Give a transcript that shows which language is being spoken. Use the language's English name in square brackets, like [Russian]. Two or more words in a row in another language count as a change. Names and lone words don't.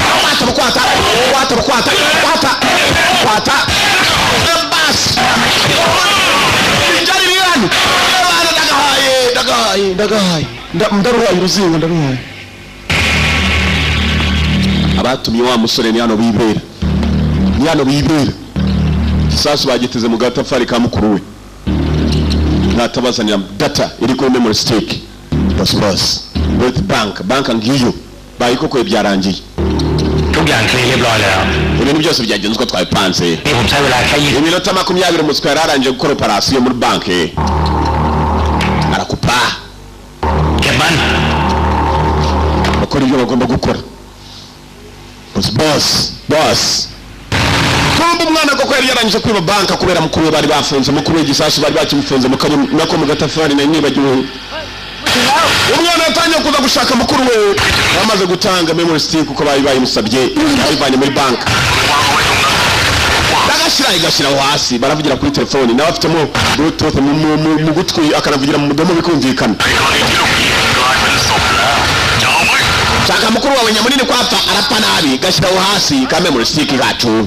[Kinyarwanda] kwata bas injari birani abana ndagahaye ndaruhaye uruzingo ndaruhaye abatumye wa musore ni hano bibera gisasu bagiteze mu gatafari ka mukuru we natabazanira data iri kuri [English] memory stick [Kinyarwanda] bas [English] with bank [Kinyarwanda] ngiyo bayikokoye byarangiye [Thai] ทุกอย่างเคลียร์เรียบร้อยแล้ว [Kinyarwanda] ibintu byose byagenze uko twabipanze [Thai] นี่ผมใช้เวลาแค่20 [Kinyarwanda] iminota 20 umuswa yararangije gukora operasiyo muri banki arakupa [Thai] เก็บมัน [Kinyarwanda] bakora ibyo bagomba gukora boss kumbe umwana koko yari yarangije kwiba banka kubera mukuru we bari bafunze mukuru we gisasu bari bakimufunze nako mu gatafari na nibagiwe umwana yatangiye kuza gushaka mukuru we bamaze gutanga [English] memory stick [Kinyarwanda] uko bari bayimusabye bayivanye muri banka igashyira hasi baravugira kuri telefoni nawe afitemo bluetooth mu gutwi akanavugira mu mudomo bikumvikana shaka mukuru wawe nyamunini kwapfa arapfa nabi gashyiraho hasi ka [English] memory stick [Kinyarwanda] gacu